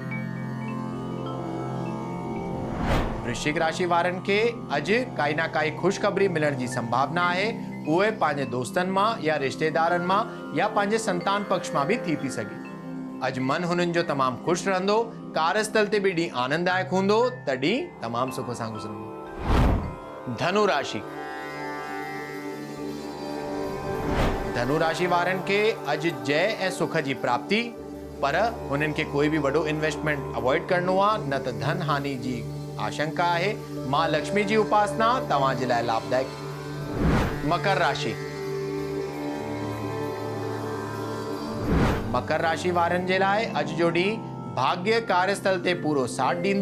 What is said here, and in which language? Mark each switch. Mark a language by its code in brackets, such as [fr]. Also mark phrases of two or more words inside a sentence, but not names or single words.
[sd] वृश्चिक राशि वारनि खे अॼु काई न काई ख़ुशख़बरी मिलण जी संभावना आहे। उहे पंहिंजे दोस्तनि मां या रिश्तेदारनि मां या पंहिंजे संतान पक्ष मां बि थी सघे। अॼु मन हुननि जो तमामु ख़ुशि रहंदो। कार्यस्थल ते बि ॾींहुं आनंददायक हूंदो, त ॾींहुं तमामु सुख सां गुज़रंदो। धनु राशि। धनु राशि वारनि खे अॼु जय ऐं सुख जी प्राप्ति, पर हुननि खे कोई बि वॾो [en] investment avoid [sd] करणो आहे, न त धन हानि जी आशंका आहे। मां लक्ष्मी जी उपासना तव्हांजे लाइ लाभदायक। मकर राशि। मकर राशि वारनि जे लाइ अॼु जो ॾींहुं भाग्य कार्यस्थल ते पूरो साथ ॾींदो।